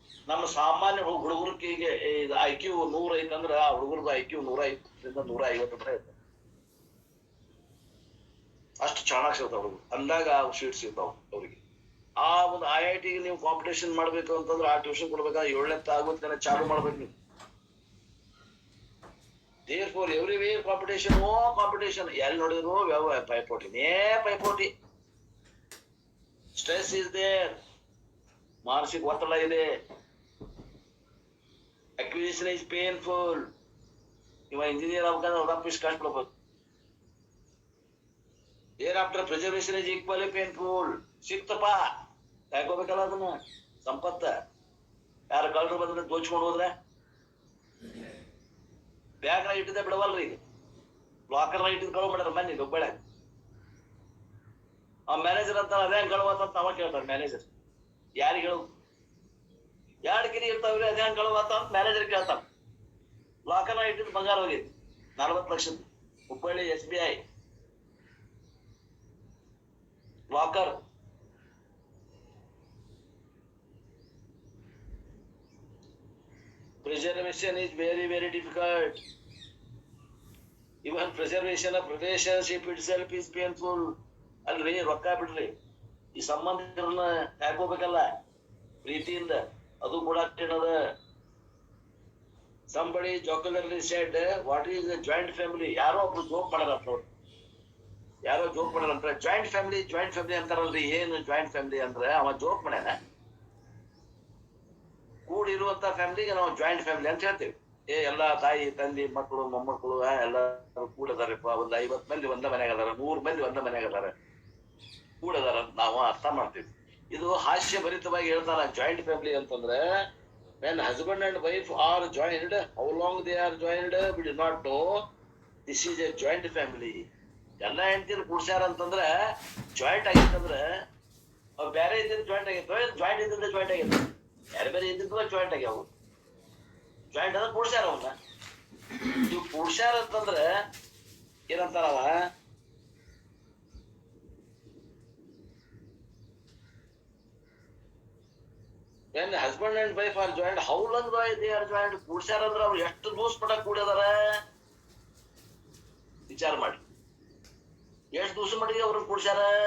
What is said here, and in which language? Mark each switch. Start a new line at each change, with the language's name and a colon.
Kannada: ನಮ್ಮ ಸಾಮಾನ್ಯ ಹುಡುಗರಿಗೆ ಈಗ IQ 100 ಐತಂದ್ರ ಆ ಹುಡುಗರ್ದು IQ 150ರಿಂದ 150 ಐತೆ. ಅಷ್ಟು ಚೆನ್ನಾಗಿ ಸಿಗ್ತಾವ ಹುಡುಗರು. ಅಂದಾಗ ಸೀಟ್ ಸಿಗ್ತಾವ ಅವ್ರಿಗೆ. ಆ ಒಂದು IIT ನೀವು ಕಾಂಪಿಟೇಷನ್ ಮಾಡ್ಬೇಕು ಅಂತಂದ್ರೆ ಆ ಟ್ಯೂಷನ್ ಕೊಡ್ಬೇಕಾದ್ರೆ 7ನೇ ಆಗುತ್ತೆ ಚಾಲು ಮಾಡ್ಬೇಕು ನೀವು.
English: Therefore everywhere competition, competition.
Kannada: ಎಲ್ಲಿ ನೋಡಿದ್ರು ಪೈಪೋಟಿನೇ ಪೈಪೋಟಿ.
English: Stress is there.
Kannada: ಮಾನಸಿಕ ಒತ್ತಡ ಇದೆ.
English: Acquisition is painful.
Kannada: ಇವ ಇಂಜಿನಿಯರ್ ಆಗ್ಬೇಕಾದ್ರೆ ಅವ್ರಪ್ಪ ಇಷ್ಟು ಕಷ್ಟಪಡ್ಬೇಕು.
English: Thereafter preservation is equally painful.
Kannada: ಸಿಕ್ತಪ್ಪ ಕಾಯ್ಕೋಬೇಕಲ್ಲ ಅದನ್ನ ಸಂಪತ್ತ. ಯಾರು ಕಳ್ಳರು ಬಂದ್ರೆ ದೋಚ್ಕೊಂಡು ಹೋದ್ರೆ ಬ್ಯಾಗ್ನ ಇಟ್ಟಿದ್ದೆ ಬಿಡವಲ್ರಿ. ಈಗ ಲಾಕರ್ನ ಇಟ್ಟಿದ್ ಕಳು ಮಾಡ್ಯಾರ ಮನೆ ಹುಬ್ಬಳ್ಳಿ. ಆ ಮ್ಯಾನೇಜರ್ ಅಂತ ಅದೇ ಕಳುವತ್ತ ಅವ ಕೇಳ್ತಾರೆ ಮ್ಯಾನೇಜರ್. ಯಾರಿಗೆ ಹೇಳು, 2 ಕಿರಿ ಇರ್ತಾವ್ರಿ, ಅದೇ ಕಳುವತ್ತ ಅಂತ ಮ್ಯಾನೇಜರ್ ಕೇಳ್ತಾನ. ಲಾಕರ್ನ ಇಟ್ಟಿದ್ ಬಂಗಾರ ಹೋಗಿತ್ತು 40 ಲಕ್ಷದ. Hubballi SBI locker.
English: Preservation is very, very difficult. Even preservation of relationship itself is painful.
Kannada: ಅಲ್ರಿ ರೊಕ್ಕ ಬಿಡ್ರಿ, ಈ ಸಂಬಂಧಿಕರನ್ನ ಕಾಯ್ಕೋಬೇಕಲ್ಲ ಪ್ರೀತಿಯಿಂದ, ಅದು ಕೂಡ ಅಷ್ಟೇನದ.
English: Somebody jocularly said, what is a joint family?
Kannada: ಯಾರೋ ಒಬ್ರು ಜೋಕ್ ಮಾಡ್ಯಾರ. ಯಾರೋ ಜೋಕ್ ಮಾಡ್ಯಾರಂತ ಜಾಯಿಂಟ್ ಫ್ಯಾಮಿಲಿ ಅಂತಾರಲ್ರಿ. ಏನು ಜಾಯಿಂಟ್ ಫ್ಯಾಮಿಲಿ ಅಂದ್ರೆ ಅವ ಜೋಕ್ ಮಾಡ್ಯಾನ. ಕೂಡಿರುವಂತ ಫ್ಯಾಮಿಲಿಗೆ ನಾವು ಜಾಯಿಂಟ್ ಫ್ಯಾಮಿಲಿ ಅಂತ ಹೇಳ್ತೇವೆ. ಎಲ್ಲಾ ತಾಯಿ ತಂದೆ ಮಕ್ಕಳು ಮೊಮ್ಮಕ್ಕಳು ಎಲ್ಲರೂ ಕೂಡದಾರಪ್ಪ, ಒಂದ್ 50 ಮಂದಿ ಒಂದ ಮನ್ಯಾಗ ಅದಾರ, 100 ಮಂದಿ ಒಂದ ಮನ್ಯಾಗ ಅದಾರ, ಕೂಡದಾರ ಅಂತ ನಾವು ಅರ್ಥ ಮಾಡ್ತೀವಿ. ಇದು ಹಾಸ್ಯ ಭರಿತವಾಗಿ ಹೇಳ್ತಾರ.
English: Joint family ಅಂತಂದ್ರೆ when husband and wife are joined, how long they are joined we do not know. This is a joint family.
Kannada: ಎಲ್ಲ ಹೆಂಡತಿರು ಕೂಡ್ಸ್ಯಾರ ಅಂತಂದ್ರೆ ಜಾಯಿಂಟ್ ಆಗಿತ್ತಂದ್ರೆ ಅವ್ ಬೇರೆ ಇದ್ದಿದ್ದು ಜಾಯಿಂಟ್ ಆಗಿತ್ತು, ಜಾಯಿಂಟ್ ಇದ್ದಿದ್ದು ಜಾಯಿಂಟ್ ಆಗಿತ್ತು, ಬೇರೆ ಬೇರೆ ಇದ್ದಿದ್ದು ಜಾಯಿಂಟ್ ಆಗ್ಯಾವು. ಜಾಯಿಂಟ್ ಅಂದ್ರೆ ಕೂಡ್ಸ್ಯಾರ ಅವನ್ನ. ನೀವು ಕೂಡ್ಸ್ಯಾರ ಅಂತಂದ್ರೆ ಏನಂತಾರವ,
English: when husband and wife are joined, how long they are joined.
Kannada: ಕೂಡ್ಸ್ಯಾರ ಅಂದ್ರೆ ಅವ್ರು ಎಷ್ಟು ದಿವಸ ಪಟ ಕೂಡ್ಯದಾರ ವಿಚಾರ ಮಾಡಿ. ಎಷ್ಟು ದಿವಸ ಮಟ್ಟಿಗೆ ಅವ್ರನ್ನ ಕೂಡ್ಸ್ಯಾರ.